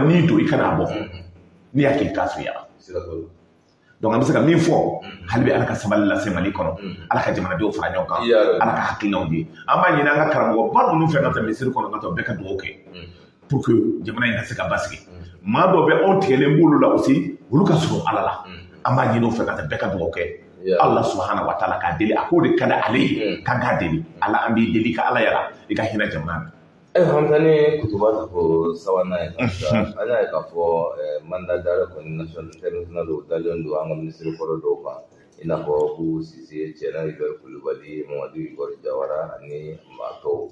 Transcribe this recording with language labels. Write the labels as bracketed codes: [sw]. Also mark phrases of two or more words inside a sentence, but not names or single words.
[bm] ni don i kana bɔ n'i y'a k'i k'a suya donc an bɛ se ka min fɔ hali bi ala ka sabali lase Mali kɔnɔ ala ka jamanadenw fara ɲɔgɔn kan ala ka hakilinaw di an b'a ɲini an ka karamɔgɔba ninnu fɛ ka taa misiri kɔnɔ ka taa bɛɛ ka dugawu kɛ [fr] pour que [bm] jamana in ka se ka basigi maa dɔw bɛ anw tigɛlen b'olu la aussi olu ka surun ala la an b'a ɲini o fɛ ka taa bɛɛ ka dugawu kɛ [ar] الله سبحانه وتعالى [bm] k'a deli a k'o de ka di ale ye k'an k'a deli ala an b'i deli ka ala yara i ka hinɛ jamana na. Hamza ni kutuba ta ko sabanan ye an y'a ye k'a fɔ [fr] mandat d'arrêt [bm] kɔni [fr] national international [bm] o dalen don an ka minisiri kɔrɔ dɔw kan i n'a fɔ Bubu Sise, Tiɲɛna Ibɛri Kulubali, Mamadu Igor Jawara ani maa tɔw.